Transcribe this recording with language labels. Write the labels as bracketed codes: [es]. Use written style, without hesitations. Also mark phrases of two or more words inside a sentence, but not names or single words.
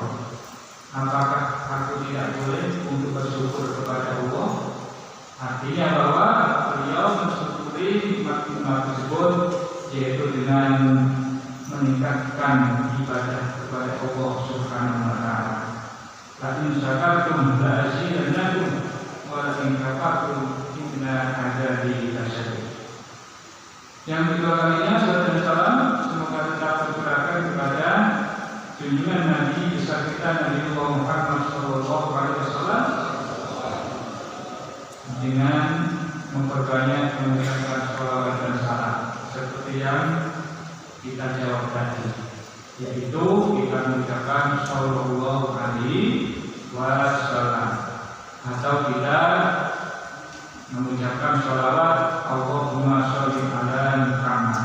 [id] Apakah aku tidak boleh untuk bersyukur kepada Allah? Artinya bahwa beliau mensyukuri nikmat-nikmat tersebut, yaitu dengan meningkatkan ibadah kepada Allah [ar] سبحانه وتعالى. لئن شكرتم لأزيدنكم ولئن كفرتم إن عذابي لشديد. [id] Yang kedua kalinya, salam dan salam semoga tetap tercurahkan kepada junjungan Nabi besar kita Nabi Muhammad [ar] صلى الله عليه وسلم, [id] dengan memperbanyak mengucapkan sholawat dan salam seperti yang kita jawab tadi, yaitu kita mengucapkan [ar] صلى الله عليه وسلم [id] atau kita mengucapkan sholawat [ar] اللهم صل على محمد.